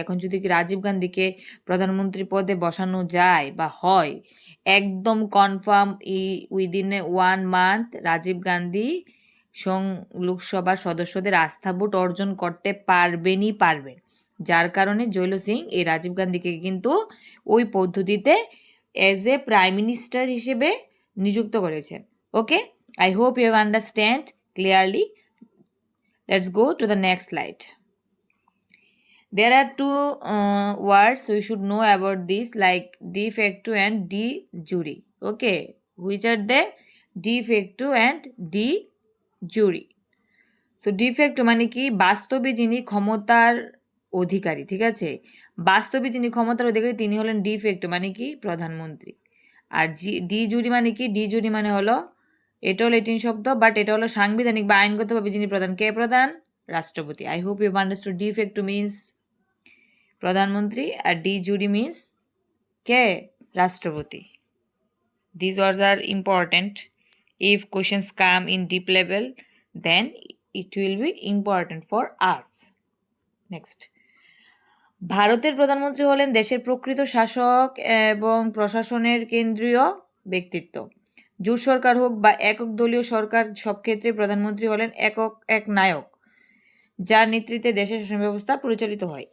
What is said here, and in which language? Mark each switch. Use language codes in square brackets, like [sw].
[bn] এখন যদি রাজীব গান্ধীকে প্রধানমন্ত্রী পদে বসানো যায় বা হয়, একদম confirm within 1 month Rajib Gandhi লোকসভার সদস্যদের আস্থা ভোট অর্জন করতে পারবেন। যার কারণে জৈল সিং এই রাজীব গান্ধীকে কিন্তু ওই পদ্ধতিতে অ্যাজ এ প্রাইম মিনিস্টার হিসেবে নিযুক্ত করেছেন। [en] Okay, I hope you have understand clearly. Let's go to the next slide. There are two words we should know about this, like de facto and de jure. Okay, which are the de facto and de jure. [bn] So de facto মানে কি, বাস্তবে যিনি ক্ষমতার অধিকারী, ঠিক আছে, বাস্তবে যিনি ক্ষমতার অধিকারী তিনি হলেন ডিফেক্টো মানে কি প্রধানমন্ত্রী। আর ডি জুরি মানে কি, ডি জুরি মানে হলো, এটা হলো ল্যাটিন শব্দ, বাট এটা হলো সাংবিধানিক বা আইনগতভাবে যিনি প্রধান। কে প্রধান? রাষ্ট্রপতি। [en] I hope you understood de facto means প্রধানমন্ত্রী আর de jure means কে? [bn] রাষ্ট্রপতি। [en] These words are important. If questions come in deep level, then it will be important for us. Next. [bn] ভারতের প্রধানমন্ত্রী হলেন দেশের প্রকৃত শাসক এবং প্রশাসনের কেন্দ্রীয় ব্যক্তিত্ব। জোট সরকার হোক বা একক দলীয় সরকার, সব ক্ষেত্রে প্রধানমন্ত্রী হলেন এক নায়ক, যার নেতৃত্বে দেশের শাসন ব্যবস্থা পরিচালিত হয়।